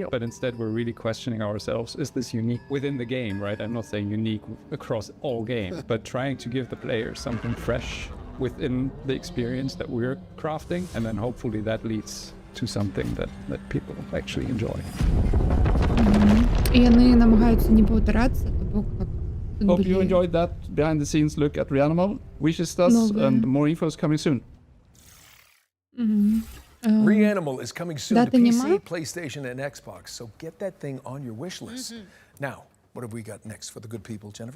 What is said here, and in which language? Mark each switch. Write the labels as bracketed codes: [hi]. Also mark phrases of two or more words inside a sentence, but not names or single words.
[en] But instead, we're really questioning ourselves, is this unique within the game, right? I'm not saying unique across all games, but trying to give the player something fresh within the experience that we're crafting. And then hopefully that leads to something that people actually enjoy. [be] І яны намагаюцца не паўтарацца, то бок как [en] Hope you enjoyed that behind the scenes look at Reanimal. Wishes us and more info is coming soon. Reanimal is coming soon to PC, PlayStation, and Xbox, so get that thing on your wish list. Now, what have we got next for the good people, Jennifer?